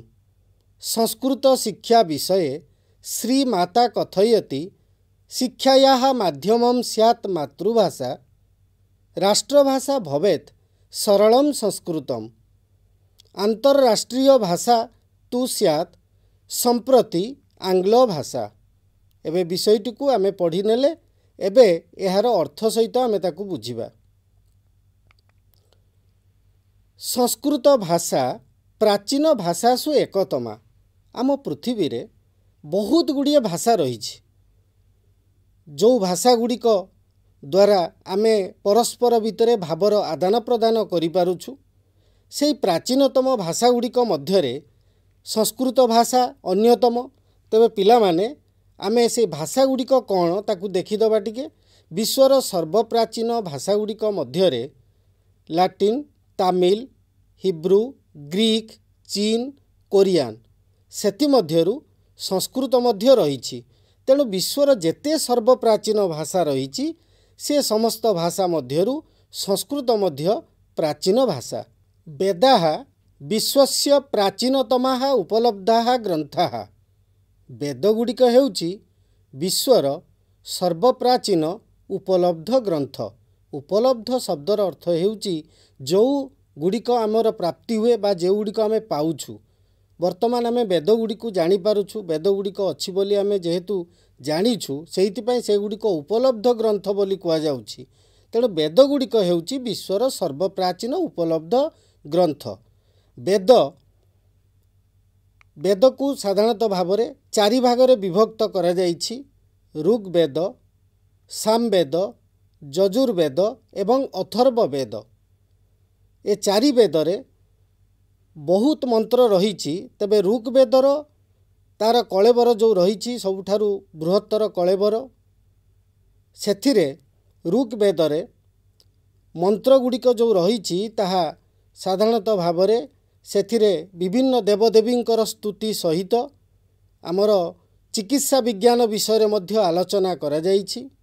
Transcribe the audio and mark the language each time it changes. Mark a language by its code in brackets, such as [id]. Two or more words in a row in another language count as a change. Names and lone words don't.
[sa] संस्कृत शिक्षा विषये श्रीमाता कथयति, शिक्षायाः माध्यमं स्यात् मातृभाषा, राष्ट्रभाषा भवेत् सरलं संस्कृतम्। अंतरराष्ट्रीय भाषा तु स्यात् संप्रति आंग्ल भाषा। [or] ଏବେ ବିଷୟଟି କୁ ଆମେ ପଢ଼ି ନେଲେ ଏବେ ଏହାର ଅର୍ଥ ସହିତ ଆମେ ତାକୁ ବୁଝିବା। [sa] संस्कृत भाषा प्राचीन भाषासु एकतमा। [or] ଆମ ପୃଥିବୀ ରେ ବହୁତ ଗୁଡ଼ିଏ ଭାଷା ରହିଛି। ଯେଉଁ ଭାଷା ଗୁଡ଼ିକ ଦ୍ୱାରା ଆମେ ପରସ୍ପର ଭିତରେ ଭାବର ଆଦାନ ପ୍ରଦାନ କରି ପାରୁଛୁ, ସେ ପ୍ରାଚୀନତମ ଭାଷା ଗୁଡ଼ିକ ମଧ୍ୟରେ ସଂସ୍କୃତ ଭାଷା ଅନ୍ୟତମ। ତେବେ ପିଲା ମାନେ ଆମେ ସେ ଭାଷା ଗୁଡ଼ିକ କଣ ତାକୁ ଦେଖିଦେବା ଟିକେ। ବିଶ୍ୱର ସର୍ବପ୍ରାଚୀନ ଭାଷା ଗୁଡ଼ିକ ମଧ୍ୟରେ ଲାଟିନ, ତାମିଲ, ହିବ୍ରୁ, ଗ୍ରୀକ, ଚୀନ, କୋରିଆନ, ସେଥି ମଧ୍ୟରୁ ସଂସ୍କୃତ ମଧ୍ୟ ରହିଛି। ତେଣୁ ବିଶ୍ୱର ଯେତେ ସର୍ବପ୍ରାଚୀନ ଭାଷା ରହିଛି, ସେ ସମସ୍ତ ଭାଷା ମଧ୍ୟରୁ ସଂସ୍କୃତ ମଧ୍ୟ ପ୍ରାଚୀନ ଭାଷା। [sa] वेदाः विश्वस्य प्राचीनतमाः उपलब्धाः ग्रन्थाः। [or] ବେଦଗୁଡ଼ିକ ହେଉଛି ବିଶ୍ୱର ସର୍ବପ୍ରାଚୀନ ଉପଲବ୍ଧ ଗ୍ରନ୍ଥ। ଉପଲବ୍ଧ ଶବ୍ଦର ଅର୍ଥ ହେଉଛି ଯେଉଁ ଗୁଡ଼ିକ ଆମର ପ୍ରାପ୍ତି ହୁଏ ବା ଯେଉଁ ଗୁଡ଼ିକ ଆମେ ପାଉଛୁ। ବର୍ତ୍ତମାନ ଆମେ ବେଦ ଗୁଡ଼ିକ ଜାଣି ପାରୁଛୁ। ବେଦ ଗୁଡ଼ିକ ଅଛି ବୋଲି ଆମେ ଯେହେତୁ ଜାଣିଛୁ, ସେଥିପାଇଁ ସେ ଗୁଡ଼ିକ ଉପଲବ୍ଧ ଗ୍ରନ୍ଥ ବୋଲି କୁହା ଯାଉଛି। ତେଣୁ ବେଦ ଗୁଡ଼ିକ ହେଉଛି ବିଶ୍ୱର ସର୍ବପ୍ରାଚୀନ ଉପଲବ୍ଧ ଗ୍ରନ୍ଥ। ବେଦ କୁ ସାଧାରଣତଃ ଭାବ ରେ ଚାରି ଭାଗରେ ବିଭକ୍ତ କରା ଯାଇଛି। ଋଗ୍ୱେଦ, ସାମବେଦ, ଯଜୁର୍ବେଦ ଏବଂ ଅଥର୍ବବେଦ। ଏ ଚାରି ବେଦରେ ବହୁତ ମନ୍ତ୍ର ରହିଛି। ତେବେ ଋଗ୍ୱେଦର ତାର କଳେବର ଯେଉଁ ରହିଛି ସବୁଠାରୁ ବୃହତ୍ତର କଳେବର। ସେଥିରେ ଋଗ୍ୱେଦରେ ମନ୍ତ୍ର ଗୁଡ଼ିକ ଯେଉଁ ରହିଛି ତାହା ସାଧାରଣତଃ ଭାବ ରେ ସେଥିରେ ବିଭିନ୍ନ ଦେବଦେବୀଙ୍କର ସ୍ତୁତି ସହିତ ଆମର ଚିକିତ୍ସା ବିଜ୍ଞାନ ବିଷୟ ମଧ୍ୟ ଆଲୋଚନା କରା ଯାଇଛି।